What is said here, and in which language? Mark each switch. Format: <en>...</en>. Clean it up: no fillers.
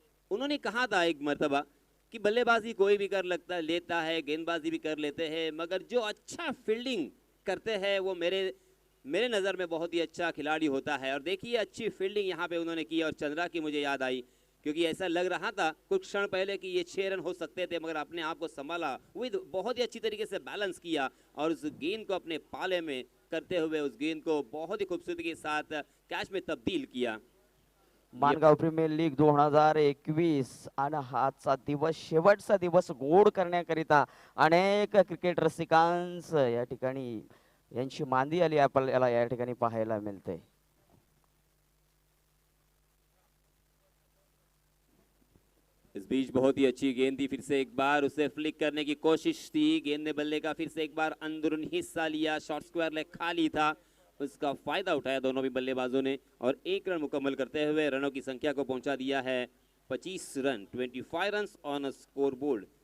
<hi>उन्होंने कहा था एक मर्तबा कि बल्लेबाजी कोई भी कर लेता है, गेंदबाजी भी कर लेते हैं, मगर जो अच्छा फील्डिंग करते हैं वो मेरे नज़र में बहुत ही अच्छा खिलाड़ी होता है। और देखिए अच्छी फील्डिंग यहाँ पे उन्होंने की, और चंद्रा की मुझे याद आई, क्योंकि ऐसा लग रहा था कुछ क्षण पहले कि ये 6 रन हो सकते थे, मगर अपने आप को संभाला, विद बहुत ही अच्छी तरीके से बैलेंस किया और उस गेंद को अपने पाले में करते हुए उस गेंद को बहुत ही खूबसूरती के साथ कैच में तब्दील किया।</hi> <mr>मानगाव प्रीमियर लीग 2021 आणि हाचा दिवस, शेवटचा दिवस गोड करण्याकरिता अनेक क्रिकेट रसिकांस या ठिकाणी यांची मांदी आली आपल्याला या ठिकाणी पाहायला मिळते।</mr> <hi>इस बीच बहुत ही अच्छी गेंद थी, फिर से एक बार उसे फ्लिक करने की कोशिश थी, गेंद ने बल्ले का फिर से एक बार अंदरूनी हिस्सा लिया, शॉर्ट स्क्वायर लेग खाली था, उसका फायदा उठाया दोनों भी बल्लेबाजों ने और 1 रन मुकम्मल करते हुए रनों की संख्या को पहुंचा दिया है 25 run, 25 run on score board.</hi>